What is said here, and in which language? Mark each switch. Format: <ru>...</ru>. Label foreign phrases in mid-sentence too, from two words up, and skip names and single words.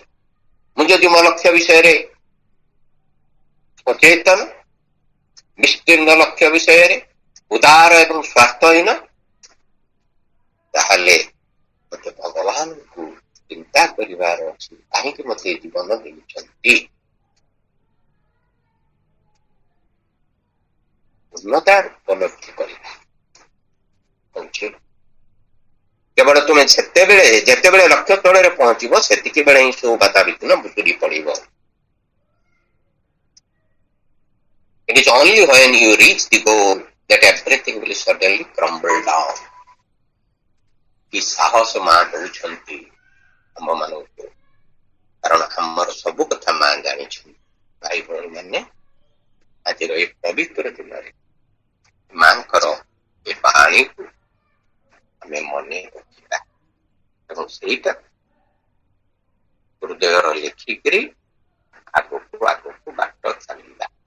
<or>ମୁଁ ଯଦି ମୋ ଲକ୍ଷ୍ୟ ବିଷୟରେ ସଚେତନ, ବିସ୍ତୀର୍ଣ୍ଣ ଲକ୍ଷ୍ୟ ବିଷୟରେ ଉଦାର ଏବଂ ସ୍ୱାର୍ଥହୀନ, ତାହେଲେ ମତେ ଭଗବାନଙ୍କୁ ଚିନ୍ତା କରିବାର ଅଛି, କାହିଁକି ମତେ ଜୀବନ ଦେଇଛନ୍ତି। ପୂର୍ଣ୍ଣତାର ଉପଲବ୍ଧି କରିବା ହଉଛି। କେବଳ ତୁମେ ଯେତେବେଳେ ଲକ୍ଷ୍ୟ ସ୍ଥଳରେ ପହଞ୍ଚିବ ସେତିକି ବେଳେ ହିଁ ସବୁ ବାଧାବିଘ୍ନ ଭୁଲି ପଡିବ।</or> <en>It is only when you reach the goal that everything will suddenly crumble down.</en> <or>କି ସାହସ ମା ଦଉଛନ୍ତି ଆମ ମାନଙ୍କୁ, କାରଣ ଆମର ସବୁ କଥା ମା ଜାଣିଛନ୍ତି। ଭାଇ ଭଉଣୀ ମାନେ, ଆଜିର ଏ ପବିତ୍ର ଦିନରେ ମାଙ୍କର ଏ ବାଣୀକୁ ଆମେ ମନେ ରଖିବା ଏବଂ ସେଇଟା ହୃଦୟର ଲେଖିକିରି ଆଗକୁ ଆଗକୁ ବାଟ ଚାଲିବା।</or>